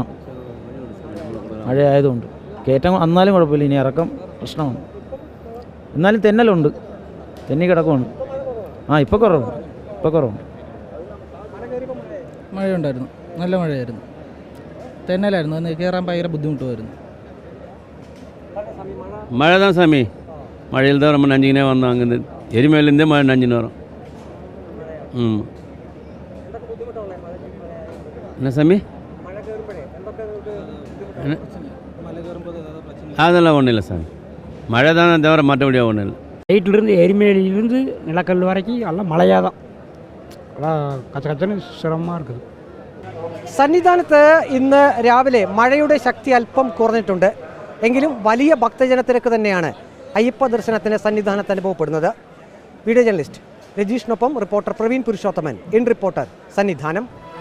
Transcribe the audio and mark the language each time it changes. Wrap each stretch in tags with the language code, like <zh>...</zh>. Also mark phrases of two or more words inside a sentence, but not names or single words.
<ml>മഴയായതുകൊണ്ട് കയറ്റം എന്നാലും കുഴപ്പമില്ല. ഇനി ഇറക്കം പ്രശ്നമാണ്. എന്നാലും തെന്നലുണ്ട്, തെന്നി കിടക്കുവാണ്. ഇപ്പോൾ കുറവുണ്ട്. മഴയുണ്ടായിരുന്നു, നല്ല മഴയായിരുന്നു. തെന്നലായിരുന്നു. അന്ന് കയറാൻ ഭയങ്കര ബുദ്ധിമുട്ടുമായിരുന്നു.</ml> <ta>மழை தான் சாமி. மழையில் தான் ரொம்ப நஞ்சிக்கினே வந்தோம். அங்கேருந்து எரிமலையிலேருந்தே மழை நஞ்சின்னு வரும். என்ன சாமி? அதெல்லாம் ஒன்றும் இல்லை சாமி. மழை தானே தவிர மற்றபடியாக ஒன்றும் இல்லை. நைட்டிலிருந்து எரிமலையிலிருந்து நிலக்கல் வரைக்கும் எல்லாம் மழையாக தான். കച്ചക്കച്ചന് ശ്രമமாக இருக்குது.</ta> <ml>സന്നിധാനത്ത് ഇന്ന് രാവിലെ മഴയുടെ ശക്തി അല്പം കുറഞ്ഞിട്ടുണ്ട്. എങ്കിലും വലിയ ഭക്തജനത്തിരക്ക് തന്നെയാണ് അയ്യപ്പ ദർശനത്തിന് സന്നിധാനത്ത് അനുഭവപ്പെടുന്നത്. വീഡിയോ ജേർണലിസ്റ്റ് രജീഷിനൊപ്പം റിപ്പോർട്ടർ പ്രവീൺ പുരുഷോത്തമൻ, ഇൻ റിപ്പോർട്ടർ, സന്നിധാനം.</ml>